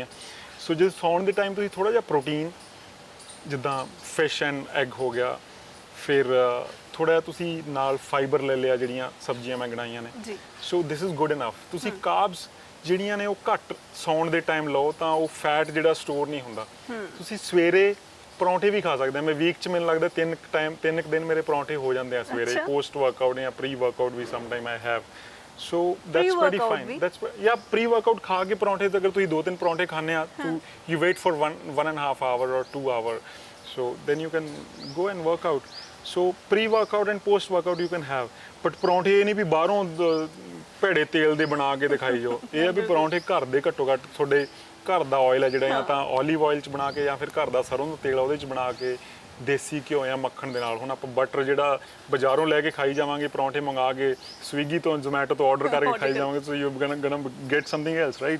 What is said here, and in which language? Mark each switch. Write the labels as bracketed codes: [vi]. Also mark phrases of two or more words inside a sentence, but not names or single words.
[pa] ਸੋ ਜੇ ਸੌਣ ਦੇ ਟਾਈਮ ਤੁਸੀਂ ਥੋੜਾ ਜਿਹਾ ਪ੍ਰੋਟੀਨ ਜਿੱਦਾਂ [en] fish and egg [pa] ਹੋ ਗਿਆ, ਫਿਰ ਥੋੜਾ ਜਿਹਾ ਤੁਸੀਂ ਨਾਲ ਫਾਈਬਰ ਲੈ ਲਿਆ, ਜਿਹੜੀਆਂ ਸਬਜ਼ੀਆਂ ਮੈਂ ਗਣਾਈਆਂ ਨੇ। [en] so this is good enough. [pa] ਤੁਸੀਂ ਕਾਰਬਸ ਜਿਹੜੀਆਂ ਨੇ ਉਹ ਘੱਟ ਸੌਣ ਦੇ ਟਾਈਮ ਲਓ ਤਾਂ ਉਹ ਫੈਟ ਜਿਹੜਾ ਸਟੋਰ ਨਹੀਂ ਹੁੰਦਾ। ਤੁਸੀਂ ਸਵੇਰੇ ਪਰੌਂਠੇ ਵੀ ਖਾ ਸਕਦੇ ਆ। ਮੈਂ ਵੀਕ 'ਚ ਮੈਨੂੰ ਲੱਗਦਾ 3 ਦਿਨ ਮੇਰੇ ਪਰੌਂਠੇ ਹੋ ਜਾਂਦੇ ਆ ਸਵੇਰੇ, [en] post workout [pa] ਜਾਂ [en] pre workout [pa] ਵੀ [en] some time I have. So that's pretty fine. That's yeah, pre-workout [pa] ਖਾ ਕੇ ਪਰੌਂਠੇ ਤੇ ਅਗਰ ਤੁਸੀਂ 2-3 ਪਰੌਂਠੇ ਖਾਣੇ ਆ, [en] you wait for 1.5 hour or 2 hour, so then you can go and work out. So pre-workout and post-workout you can have, but [pa] ਪਰੌਂਠੇ ਇਹ ਨਹੀਂ ਵੀ ਬਾਹਰੋਂ ਭੇੜੇ ਤੇਲ ਦੇ ਬਣਾ ਕੇ ਦਿਖਾਈ ਜਾਓ। ਇਹ ਆ ਵੀ ਪਰੌਂਠੇ ਘਰ ਦੇ ਘੱਟੋ ਘੱਟ ਤੁਹਾਡੇ ਘਰ ਦਾ ਆਇਲ ਹੈ ਜਿਹੜਾ, ਜਾਂ ਤਾਂ [en] olive oil [pa] 'ਚ ਬਣਾ ਕੇ ਜਾਂ ਫਿਰ ਘਰ ਦਾ ਸਰੋਂ ਦਾ ਤੇਲ ਉਹਦੇ 'ਚ ਬਣਾ ਕੇ, ਦੇਸੀ ਘਿਓ ਜਾਂ ਮੱਖਣ ਦੇ ਨਾਲ। ਹੁਣ ਆਪਾਂ ਬਟਰ ਜਿਹੜਾ ਬਾਜ਼ਾਰੋਂ ਲੈ ਕੇ ਖਾਈ ਜਾਵਾਂਗੇ, ਪਰੌਂਠੇ ਮੰਗਾ ਕੇ ਸਵੀਗੀ ਤੋਂ ਜ਼ੋਮੈਟੋ ਤੋਂ ਆਰਡਰ ਕਰਕੇ ਖਾਈ ਜਾਵਾਂਗੇ, [en] so you gonna get something else, right?